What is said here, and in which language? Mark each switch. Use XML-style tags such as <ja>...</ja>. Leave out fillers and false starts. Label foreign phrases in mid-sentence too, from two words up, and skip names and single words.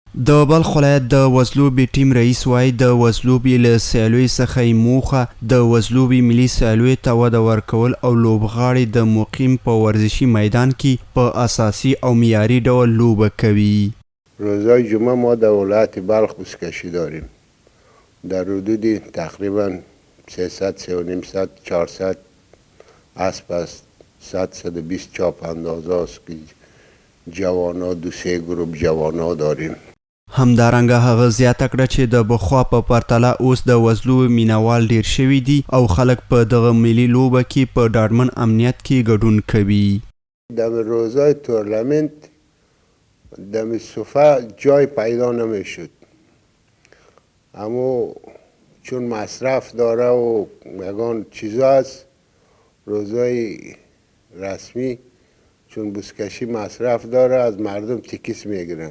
<ps>د بلخ ولایت د وزلوبې ټیم رئیس وایي د وزلوبې له سیالیو څخه یې موخه د وزلوبې ملي سیالیو ته وده ورکول او لوبغاړي د مقیم په ورزشي میدان کې په اساسي او معیاري ډول لوبه کوي.</ps> <fa>روزهای جمعه ما در ولایت بلخ بزکشی داریم. در حدود تقریبا 300 350 400 اسب است. 120 چاپ اندازه است که جوانا دو سه گروپ جوانا داریم.</fa> <ps>همدارنګه هغه زیاته کړه چې د بخوا په پرتله اوس د وزلو مینوال ډیر شوي دي او خلک په دغه ملي لوبه کې په ډاډمن امنیت کې ګډون کوي.</ps> <fa>در روزهای تورنمنت در صفحه جای پیدا نمیشد، اما چون مصرف داره و یگان چیزا است، روزهای رسمی چون بزکشی مصرف داره از مردم تیکیس میگیرن.</fa>